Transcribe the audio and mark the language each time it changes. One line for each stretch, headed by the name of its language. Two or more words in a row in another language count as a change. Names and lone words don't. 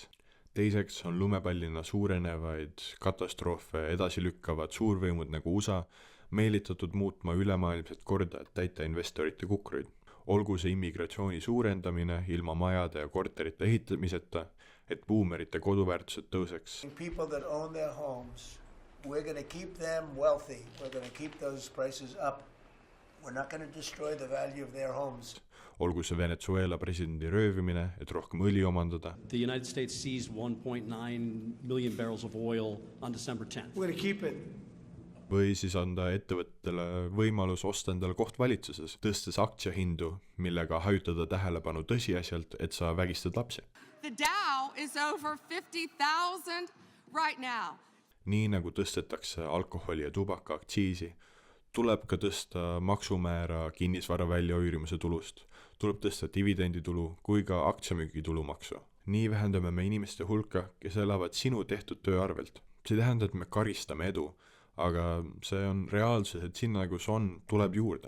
Estonian: Teiseks on lumepallina suurenevaid katastroofe edasi lükkavad suurvõimud nagu USA meelitatud muutma ülemaailmset korda, et täita investorite kukruid. Olgu see immigratsiooni suurendamine ilma majade ja korterite ehitamiseta, et buumerite koduväärtused tõuseks.
English: People that own their homes, we're going to keep them wealthy. We're going to keep those prices up. We're not going to destroy the value of their homes.
Estonian: Olgu see Venezuela presidendi röövimine, et rohkem õli omandada.
English: The United States seized 1.9 million barrels of oil on December 10th. We're going to keep it.
Estonian: Või siis anda ettevõttele võimalus osta endale koht valitsuses, tõstes aktsiahindu, millega hajutada tähelepanu tõsiasjalt, et sa vägistad lapsi.
English: The Dow is over 50,000 right now.
Estonian: Nii nagu tõstetakse alkoholi ja tubaka aktsiisi, tuleb ka tõsta maksumäära kinnisvara väljaüürimise tulust, tuleb tõsta dividenditulu kui ka aktsiamüügi tulumaksu. Nii vähendame me inimeste hulka, kes elavad sinu tehtud töö arvelt. See tähendab, et me karistame edu, aga see on reaalsus, et sinna, kus on, tuleb juurde.